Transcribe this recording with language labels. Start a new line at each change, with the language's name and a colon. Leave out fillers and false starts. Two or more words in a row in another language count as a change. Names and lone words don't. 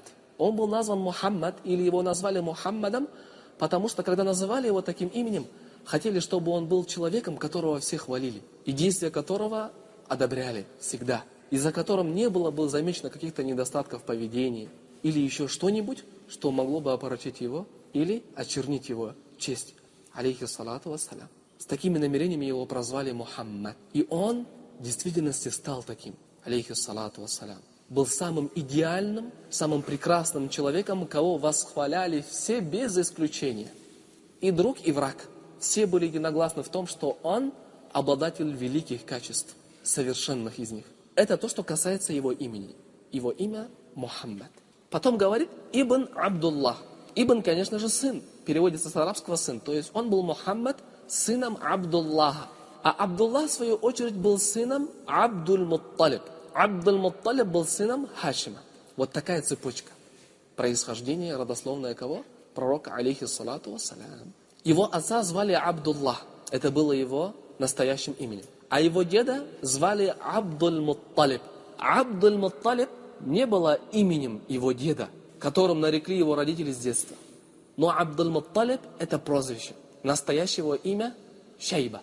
Russian: Он был назван Мухаммад, или его назвали Мухаммадом, потому что, когда называли его таким именем, хотели, чтобы он был человеком, которого все хвалили, и действия которого одобряли всегда, и за которым не было бы замечено каких-то недостатков в поведении, или еще что-нибудь, что могло бы опорочить его, или очернить его честь.
Arabic: عليه الصلاة والسلام.
Russian: С такими намерениями его прозвали Мухаммад. И он в действительности стал таким.
Arabic: عليه الصلاة والسلام.
Russian: Был самым идеальным, самым прекрасным человеком, кого восхваляли все без исключения. И друг, и враг. Все были единогласны в том, что он обладатель великих качеств, совершенных из них. Это то, что касается его имени. Его имя Мухаммад. Потом говорит Ибн Абдуллах. Ибн, конечно же, сын. Переводится с арабского сын. То есть он был Мухаммад сыном Абдуллаха. А Абдуллах, в свою очередь, был сыном Абдуль-Мутталиб. Абдуль-Мутталиб был сыном Хашима. Вот такая цепочка. Происхождение родословное кого? Пророка,
Arabic: عليه الصلاة والسلام.
Russian: Его отца звали Абдуллах. Это было его настоящим именем. А его деда звали Абдуль-Мутталиб. Абдуль-Мутталиб не было именем его деда, которым нарекли его родители с детства. Но Абдуль-Мутталиб это прозвище. Настоящее его имя Шейба.